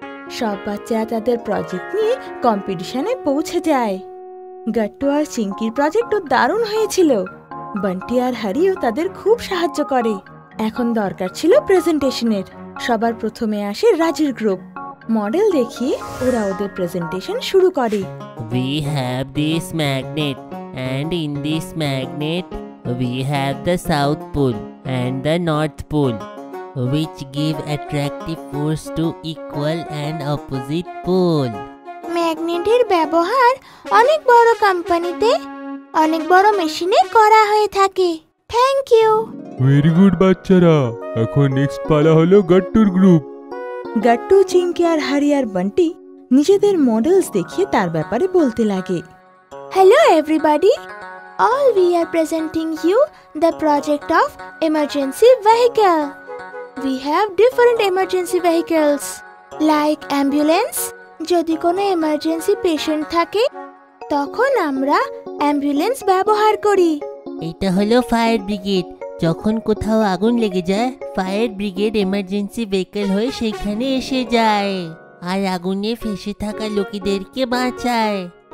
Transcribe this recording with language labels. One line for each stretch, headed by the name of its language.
Bangla: সব বাচ্চারা তাদের প্রজেক্ট নিয়ে কম্পিটিশনে পৌঁছে যায়। গাট্টু আর চিংকির প্রজেক্টও দারুণ হয়েছিল। বান্টি আর হারিও তাদের খুব সাহায্য করে। এখন দরকার ছিল প্রেজেন্টেশনের। সবার প্রথমে আসে রাজুর গ্রুপ। মডেল দেখিয়ে ওরা ওদের প্রেজেন্টেশন শুরু করে।
English: We have this magnet and in this magnet we have the South Pole and the North Pole, which give attractive force to equal and opposite pole.
Bangla: ম্যাগনেটের ব্যবহার অনেক বড় কোম্পানিতে, অনেক বড় মেশিনে করা হয়ে থাকে।
English: Thank you.
Bangla: ভেরি গুড বাচ্চারা, এখন নেক্সট পালা হলো গাট্টুর গ্রুপ। গাট্টু, চিংকি আর হারি আর বান্টি নিজেদের মডেলস দেখিয়ে তার ব্যাপারে বলতে লাগে।
English: Hello everybody, all we are presenting you the project of emergency vehicle. We have different emergency vehicles like ambulance.
Bangla: যদি কোনো emergency patient থাকে তখন আমরা অ্যাম্বুলেন্স ব্যবহার করি। এটা হলো ফায়ার ব্রিগেড। যখন কোথাও আগুন লেগে যায়, ফায়ার ব্রিগেড এমার্জেন্সি ভেহিকল হয়ে সেখানে এসে যায় আর আগুনে ফেসে থাকা লোকেদেরকে বাঁচায়।